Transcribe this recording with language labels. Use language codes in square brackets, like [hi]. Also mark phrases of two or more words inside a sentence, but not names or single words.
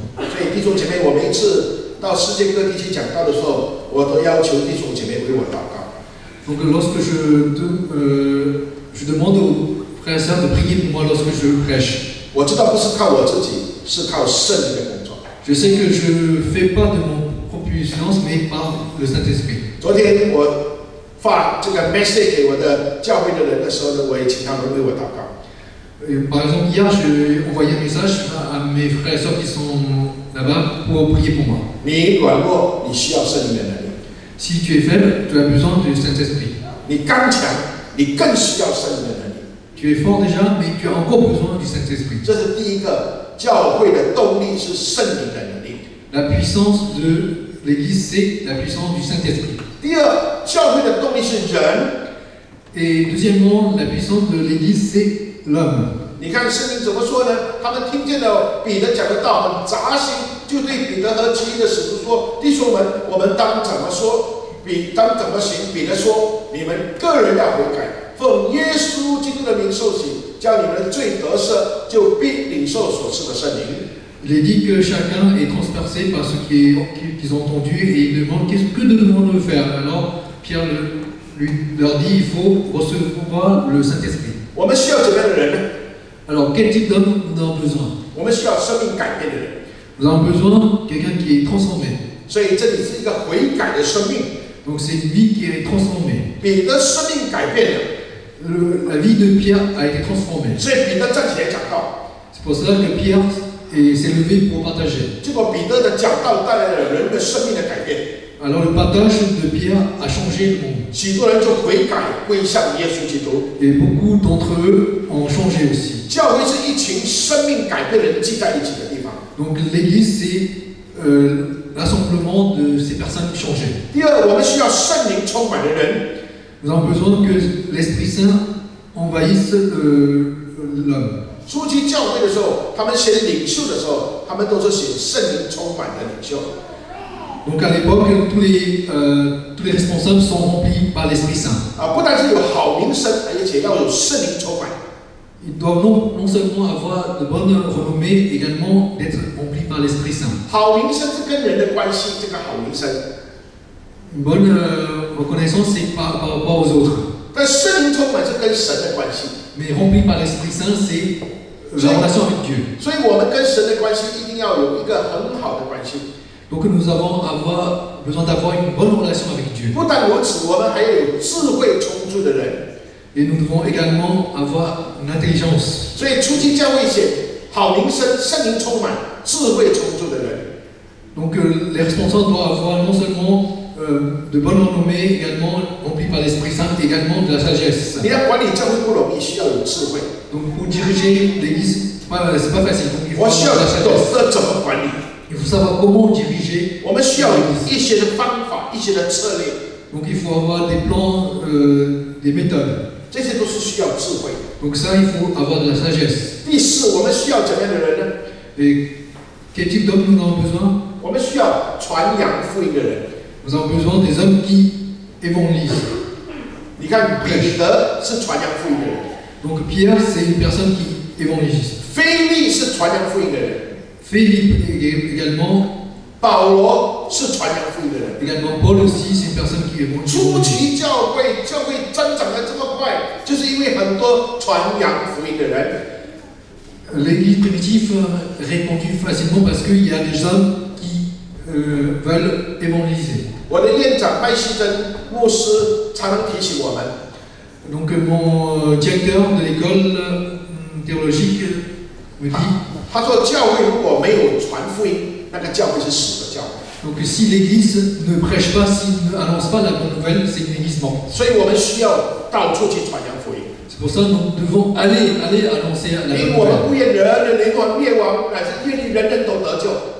[zh] 所以弟兄姐妹，我每一次到世界各地去讲道的时候，我都要求弟兄姐妹为我祷告。 [fr] Donc lorsque je demande aux frères et sœurs de prier pour moi lorsque je prêche. [zh] 我知道不是靠我自己，是靠圣灵的工作。 [fr] Je sais que je ne fais pas de mon propre puissance, mais par le Saint-Esprit. [zh] 昨天我发这个 message 给我的教会的人的时候呢，我也请他们为我祷告。 [fr] Par exemple, hier, j'ai envoyé un message à mes frères et sœurs qui sont là-bas pour prier pour moi. [zh] 你软弱，你需要圣灵的能力； [fr] Si tu es faible, tu as besoin du Saint-Esprit. [zh] 你刚强，你更需要圣灵的能力。 [fr] Tu es fort déjà, mais tu as encore besoin du Saint-Esprit. [zh] 这是第一个，教会的动力是圣灵的能力。 [fr] La puissance de l'Église, c'est la puissance du Saint-Esprit. [zh] 第二，教会的动力是人。 [fr] Et deuxièmement, la puissance de l'Église, c'est l'homme. [zh] 你看圣经怎么说呢？他们听见了彼得讲的道很扎心，就对彼得和其余的使徒说：“弟兄们，我们当怎么说？当怎么行？” 彼得说：“你们个人要悔改，奉耶稣基督的名受洗，叫你们的罪得赦，就必领受所赐的圣灵。” [fr] Il est dit que chacun est transpercé par ce qu'ils ont entendu et ils demandent que devons-nous faire. Alors Pierre leur dit il faut recevoir le Saint-Esprit. [zh] 我们需要怎么样的人呢？ [fr] Alors quel type d'homme nous avons besoin? [zh] 我们需要生命改变的人。 [fr] Nous avons besoin de quelqu'un qui est transformé. [zh] 所以这里是一个悔改的生命。 [fr] Donc c'est une vie qui est transformée. [zh] 彼得生命改变了， [fr] La vie de Pierre a été transformée. [zh] 所以彼得站起来讲道。 [fr] C'est pour cela que Pierre s'est levé pour partager. [zh] 结果彼得的讲道带来了人的生命的改变。 [fr] Alors le partage de Pierre a changé le monde. [zh] 许多人就悔改归向耶稣基督。 [fr] Et beaucoup d'entre eux ont changé aussi. [zh] 教会是一群生命改变的人聚在一起的地方。 [fr] Donc l'église, c'est l'assemblement de ces personnes changées. [zh] 第二，我们需要圣灵充满的人。 [fr] Nous avons besoin que l'Esprit Saint envahisse l'homme. [zh] 初期教会的时候，他们选领袖的时候，他们都是选圣灵充满的领袖。 [fr] Donc à l'époque, tous les responsables sont remplis par l'Esprit Saint. [zh] 不但是有好名声，而且要有圣灵充满。 [fr] Ils doivent non seulement avoir de bonnes renommées, également d'être remplis par l'Esprit Saint. [zh] 好名声是跟人的关系，这个好名声。 [fr] Une bonne reconnaissance, c'est par rapport aux autres. [zh] 但圣灵充满是跟神的关系。 [fr] Mais rempli par l'Esprit Saint, c'est la relation avec Dieu. [zh] 所以我们跟神的关系一定要有一个很好的关系。 [fr] Donc nous avons besoin d'avoir une bonne relation avec Dieu. [zh] 不但如此，我们还要有智慧充足的人。 [fr] Et nous devons également avoir une intelligence. [zh] 所以初期教会写好名声，圣灵充满， 智慧充足的人。 [fr] Donc les responsables doivent avoir non seulement de bonnes renommées, également remplis par l'Esprit Saint, également de la sagesse. [zh] 你要管理教会不容易，需要有智慧。 [fr] Donc pour diriger l'Église, c'est pas facile. Donc il faut [zh] 我需要 [fr] avoir de la [zh] 懂 [fr] sagesse. [zh] 得怎么管理。 [fr] Il faut savoir comment diriger. [zh] 我们需要一些的方法，一些的策略， [fr] Donc il faut avoir des plans, des méthodes. [zh] 这些都是需要智慧。 [fr] Donc ça, il faut avoir de la sagesse. [zh] 第四，我们需要怎样的人呢？ [fr] Et quel type d'homme nous avons besoin? [zh] 我们需要传扬福音的人。 [fr] Nous avons besoin des hommes qui évangélisent. [zh] 你看，彼得是传扬福音的人， [fr] Donc Pierre, c'est une personne qui évangélise. [zh] 腓利是传扬福音的人， [fr] Philippe également, [zh] 保罗是传扬福音的人。 [fr] également Paul aussi, c'est une personne qui [zh] 初 [fr] évangélise. [zh] 期教会增长的这么快，就是因为很多传扬福音的人。 [fr] L'église primitive répandue facilement parce qu'il y a des hommes qui veulent évangéliser. [zh] 我的院长麦希珍牧师常常提醒我们， [fr] Donc mon directeur de l'école théologique me dit, [zh] 他说教会如果没有传福音，那个教会是死的教会。 [fr] donc si l'église ne prêche pas, s'il n'annonce pas la bonne nouvelle, c'est une église morte. [zh] 所以我们需要到处去传扬福音， [fr] C'est pour ça que nous devons aller annoncer la [zh] 因 [fr] bonne [zh] 为我们 [fr] nouvelle. [zh] 不愿人的灵魂灭亡，乃是愿意人人都得救。